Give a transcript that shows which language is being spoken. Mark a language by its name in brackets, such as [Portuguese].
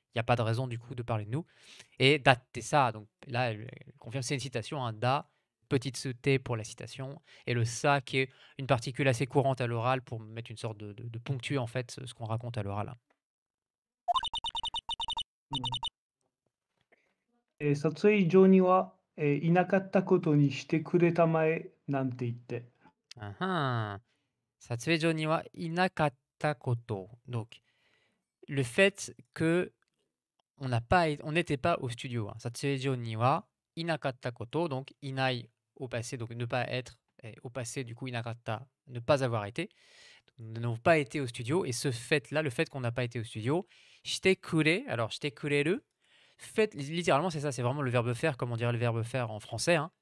[French] Il n'y a pas de raison, du coup, de parler de nous. Et datte ça, donc là, elle confirme, c'est une citation, un da, petite t pour la citation, et le sa qui est une particule assez courante à l'oral pour mettre une sorte de ponctuer en fait ce qu'on raconte à l'oral. [Japanese] 撮影所には、いなかったことにしてくれたまえなんて言って。 Satsuejo ni wa inakatta koto. [French] Donc, le fait que on n'était pas au studio. [Japanese] Satsuejo ni wa inakatta koto, [French] donc inai au passé, donc ne pas être, et au passé du coup inakatta, ne pas avoir été. Nous n'avons pas été au studio, et ce fait-là, le fait qu'on n'a pas été au studio, shite kure, alors shite kureru, faites, littéralement c'est ça, c'est vraiment le verbe faire, comme on dirait le verbe faire en français, hein.